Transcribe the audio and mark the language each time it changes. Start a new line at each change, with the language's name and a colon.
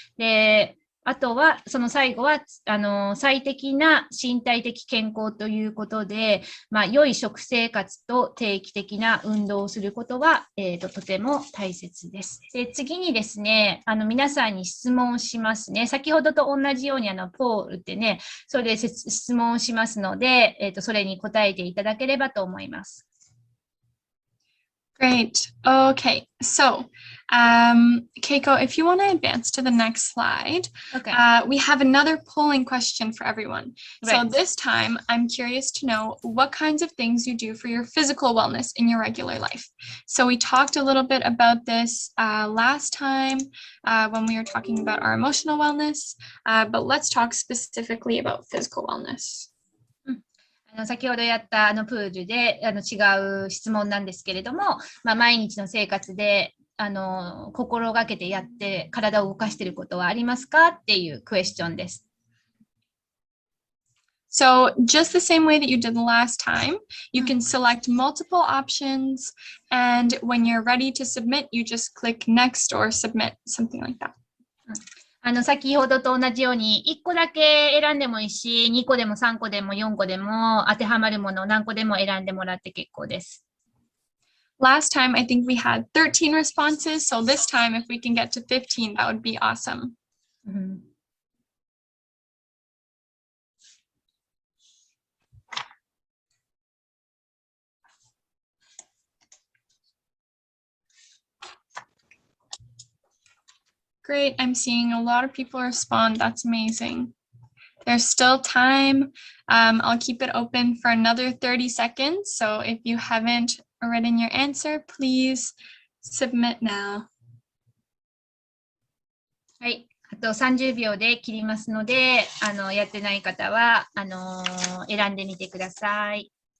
Japanese: で、あとは、その最後は、最適な身体的健康ということで、良い食生活と定期的な運動をすることは、とても大切です。で、次にですね、皆さんに質問をしますね。先ほどと同じように、ポールってね、それで質問をしますので、それに答えていただければと思います。
English: Great. Okay, so Keiko, if you want to advance to the next slide, Okay. We have another polling question for everyone. Right. So this time, I'm curious to know what kinds of things you do for your physical wellness in your regular life. So we talked a little bit about this last time when we were talking about our emotional wellness, but let's talk specifically about physical wellness.
Japanese: 先ほどやったプールで違う質問なんですけれども、毎日の生活で心がけてやって体を動かしていることはありますかっていうクエスチョンです。
English: So just the same way that you did last time, you can select multiple options, and when you're ready to submit, you just click next or submit, something like that.
Japanese: 先ほどと同じように1個だけ選んでもいいし、2個でも3個でも4個でも当てはまるものを何個でも選んでもらって結構です。
English: Last time, I think we had 13 responses, so this time, if we can get to 15, that would be awesome. Great, I'm seeing a lot of people respond. That's amazing. There's still time. I'll keep it open for another 30 seconds. So if you haven't written your answer, please submit now.
Japanese: はい。あと30秒で切りますので、やってない方は、選んでみてください。